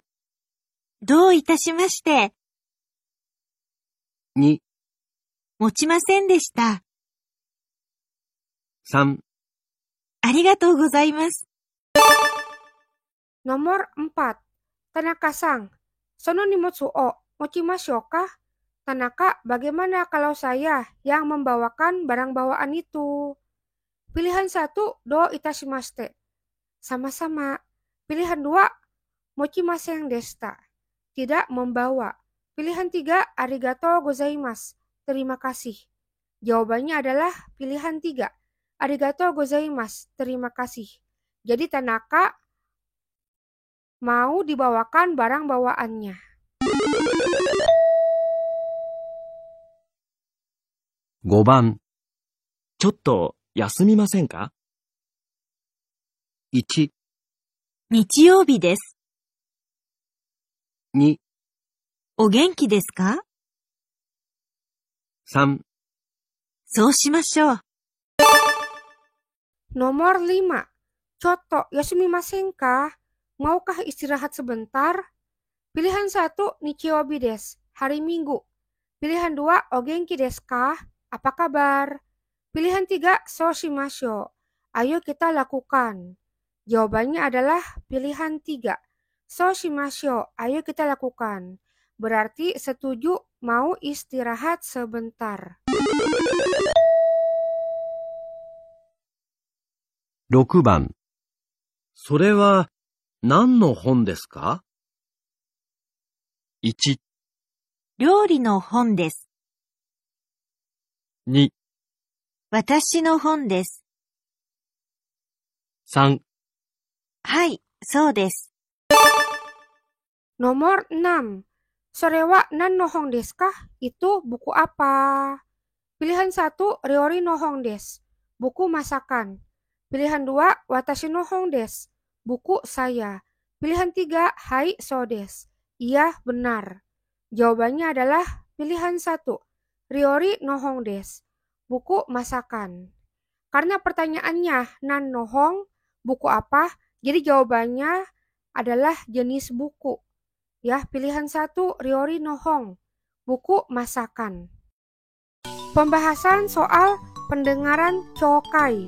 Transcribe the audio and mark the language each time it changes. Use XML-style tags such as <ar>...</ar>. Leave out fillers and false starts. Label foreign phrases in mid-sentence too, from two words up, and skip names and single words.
<ja>どういたしまして。 2、持ちませんでした。 3、ありがとうございます。</ja> <id>Nomor 4. Tanaka-san,</id> <ja>その荷物を持ちましょうか?</ja> <id>Tanaka, bagaimana kalau saya yang membawakan barang bawaan itu? Pilihan 1,</id> <ja>どういたしまして.</ja> <id>Sama-sama. Pilihan 2,</id> <ja>持ちませんでした.</ja> <id>Tidak membawa. Pilihan 3,</id> <ja>ありがとうございます.</ja> <id>Terima kasih. Jawabannya adalah pilihan 3,</id> <ja>ありがとうございます.</ja> <id>Terima kasih. Jadi Tanaka mau dibawakan barang bawaannya.</id> <ja>5 番、ちょっと休みませんか？ 1、日曜日です。 2、お元気ですか？ 3、そうしましょう。</ja> <id>Nomor 5.</id> <ja>ちょっと休みませんか?</ja> <id>Maukah istirahat sebentar? Pilihan 1,</id> <ja>日曜日です,</ja> <id>hari Minggu. Pilihan 2,</id> <ja>お元気ですか?</ja> <id>Apa kabar? Pilihan 3,</id> <ja>そうしましょう.</ja> <id>Ayo kita lakukan. Jawabannya adalah pilihan 3,</id> <ja>そうしましょう.</ja> <id>Ayo kita lakukan. Berarti setuju mau istirahat sebentar.</id> <ja>6 番、それは何の本ですか？ 1、料理の本です。 2、私の本です。 3、はい、そうです。</ja> <id>Nomor 6.</id> <ja>それは何の本ですか?</ja> <id>Itu buku apa? Pilihan 1,</id> <ja>料理の本です.</ja> <id>Buku masakan. Pilihan 2,</id> <ja>私の本です.</ja> <id>Buku saya. Pilihan 3,</id> <ja>はい、そうです.</ja> <id>Iya, benar. Jawabannya adalah pilihan 1,</id> <ja>料理の本です.</ja> <id>Buku masakan. Karena pertanyaannya</id> <ja>何の本,</ja> <id>buku apa? Jadi jawabannya adalah jenis buku. Ya, pilihan 1,</id> <ja>料理の本.</ja> <id>Buku masakan. Pembahasan soal pendengaran Chokai.</id>